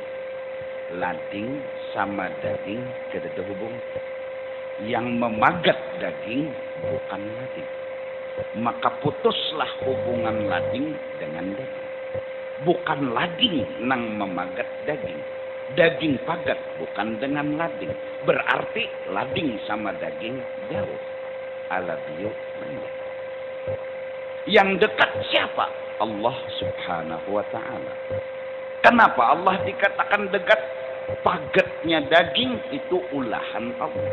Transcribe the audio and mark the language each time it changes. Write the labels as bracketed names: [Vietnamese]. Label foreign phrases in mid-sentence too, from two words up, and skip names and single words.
[Banjar] Lading sama daging kada ada hubung. Yang memagat daging bukan lading. [Indonesian] Maka putuslah hubungan lading dengan daging. [Banjar] Bukan lading nang memagat daging. Daging pagat bukan dengan lading. [Indonesian] Berarti lading sama daging jauh. Alabiyu menjauh. Yang dekat siapa? Allah [Arabic] سبحانه وتعالى. [Indonesian] Kenapa Allah dikatakan dekat? [Banjar] Pagatnya daging itu ulahan Allah.